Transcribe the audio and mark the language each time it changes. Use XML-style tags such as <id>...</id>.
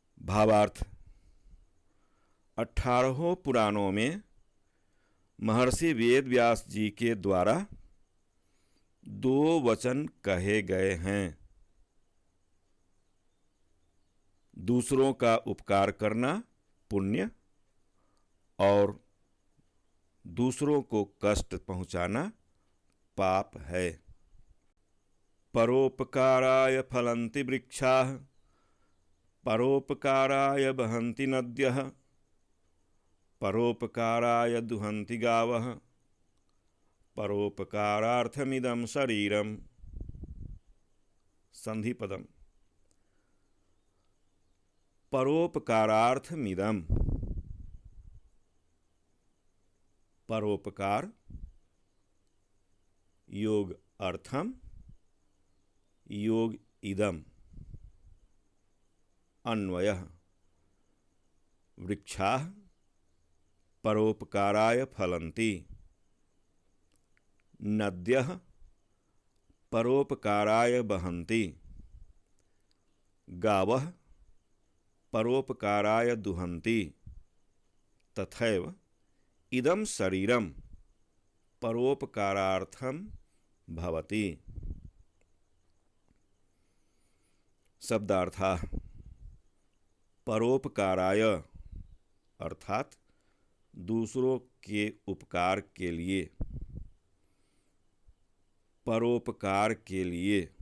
<hi>भावार्थ। 18 पुराणों में महर्षि वेद व्यास जी के द्वारा 2 वचन कहे गए हैं। दूसरों का उपकार करना पुण्य और दूसरों को कष्ट पहुंचाना पाप है।</hi> <sa>परोपकाराय फलन्ति वृक्षाः, परोपकाराय वहन्ति नद्यः, परोपकाराय दुहन्ति गावः, परोपकारार्थमिदं शरीरम्। संधिपदम्। परोपकारार्थमिदं, परोपकार योग अर्थम, योग इदम। अन्वयः। वृक्षाः परोपकाराय फलन्ति, नद्यः परोपकाराय वहन्ति, गावः परोपकाराय दुहन्ति, तथैव इदं शरीरं परोपकारार्थं भवति। शब्दार्थाः। परोपकाराय अर्थात</sa> <hi>दूसरों के उपकार के लिए, परोपकार के लिए।</hi>